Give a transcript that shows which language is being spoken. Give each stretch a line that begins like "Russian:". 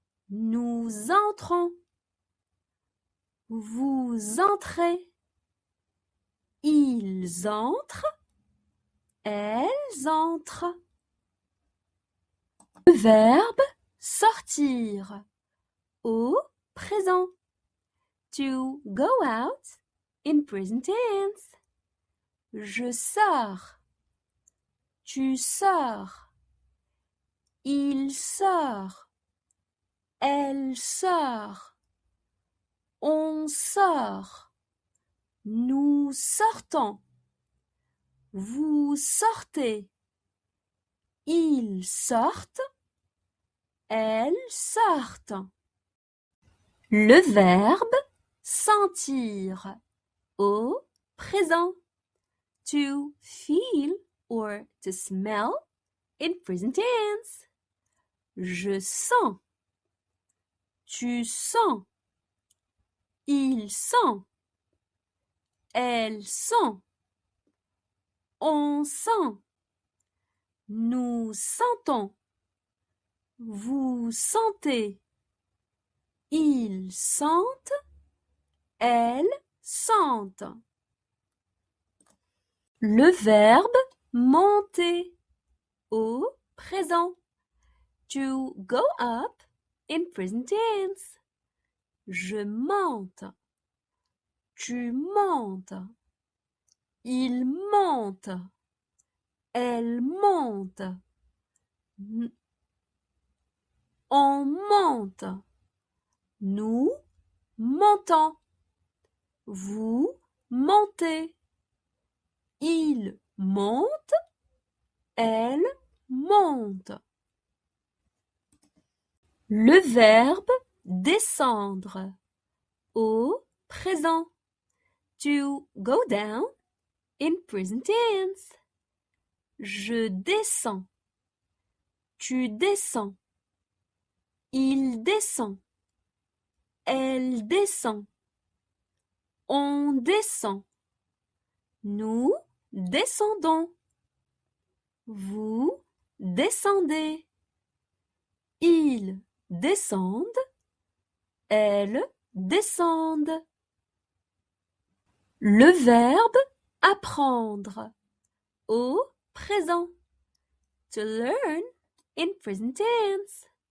French: Nous entrons. Vous entrez. Ils entrent. Elles entrent. Le verbe sortir au présent.
English: To go out in present tense.
French: Je sors. Tu sors. Il sort. Elle sort. On sort. Nous sortons. Vous sortez. Ils sortent. Elles sortent. Le verbe sentir au présent.
English: To feel or to smell in present tense.
French: Je sens. Tu sens. Il sent. Elle sent. On sent. Nous sentons. Vous sentez. Ils sentent. Elles sentent. Le verbe monter au présent.
English: To go up in present tense.
French: Je monte. Tu montes. Il monte. Elle monte. On monte. Nous montons. Vous montez. Il monte. Elle monte. Le verbe descendre au présent.
English: To go down in present tense.
French: Je descends. Tu descends. Il descend. Elle descend. On descend. Nous descendons. Vous descendez. Ils descendent. Elles descendent. Le verbe apprendre au présent.
English: To learn in present tense.